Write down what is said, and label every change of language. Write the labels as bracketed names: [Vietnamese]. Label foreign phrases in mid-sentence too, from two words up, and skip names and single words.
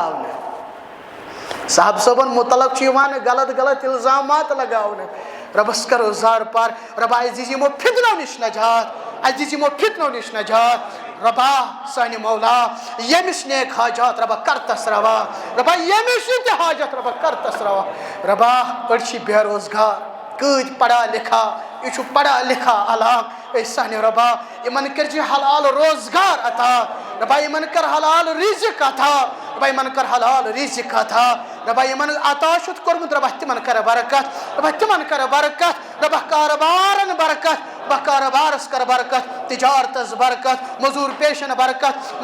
[Kashmiri] پھٲلاونہٕ صاحب صٲبن مُتعلق چھُ یِوان غلط الزامات لگاونہٕ رۄبس کرو زار پار رۄبا اسہِ دِژ یِمو فِتنو نِش نجات اسہِ دِژ یِمو فِتنو نِش نجات رۄبا سانہِ مولا ییٚمِس نیک حاجات رۄبا کر تس روا رۄبا ییٚمِس یہِ تہِ حاجت رۄبا کر تس روا رۄبا أڑۍ چھِ بے روزگار کۭتۍ [Urdu] پڑھا لکھا [Kashmiri] یہِ چھُ [Urdu] پڑھا لکھا [Kashmiri] علاقہٕ أسۍ سانہِ رۄبا یِمن کٔرزِ حلال روزگار عطا رۄبا یِمن کر حلال رِزق عطا رۄبا یِمن کر حلال رِزق عطا ربا یمن عطا چھُتھ کوٚرمُت ربا تِمن کر برکت ربا تِمن کر برکت ربا کاربارن برکت ربا کاربارس کر برکت تجارتس برکت مزور پیشن برکت